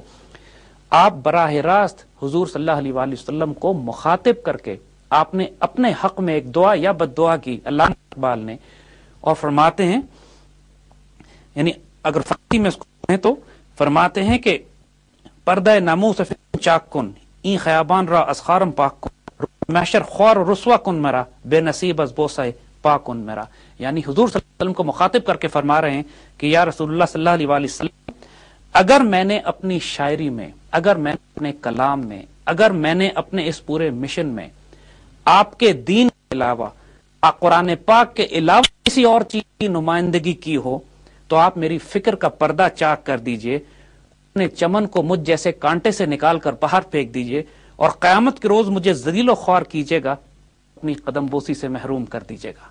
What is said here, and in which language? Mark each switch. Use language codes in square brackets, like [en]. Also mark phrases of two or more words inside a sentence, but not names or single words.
[ur] آپ براہ راست حضور [ar] صلی اللہ علیہ وآلہ وسلم [ur] کو مخاطب کر کے آپ نے اپنے حق میں ایک دعا یا بد دعا کی علامہ اقبال نے، اور فرماتے ہیں، یعنی اگر فارسی میں اس کو کہیں تو فرماتے ہیں کہ [fa] پردہ ناموس چاک کن این خیابان را از خارم پاک کن، محشر خوار و رسوا کن مرا بے نصیب از بوسہ پاک کن مرا. [ur] یعنی حضور [ar] صلی اللہ علیہ وسلم [ur] کو مخاطب کر کے فرما رہے ہیں کہ [ar] یا رسول اللہ صلی اللہ علیہ وآلہ وسلم، [ur] اگر میں نے اپنی شاعری میں، اگر میں نے اپنے کلام میں، اگر میں نے اپنے اس پورے مشن میں آپ کے دین کے علاوہ، قرآن پاک کے علاوہ کسی اور چیز کی نمائندگی کی ہو تو آپ میری فکر کا پردہ چاک کر دیجئے، اپنے چمن کو مجھ جیسے کانٹے سے نکال کر باہر پھینک دیجئے، اور قیامت کے روز مجھے ذلیل و خوار کیجئے گا، اپنی قدم بوسی سے محروم کر دیجئے گا.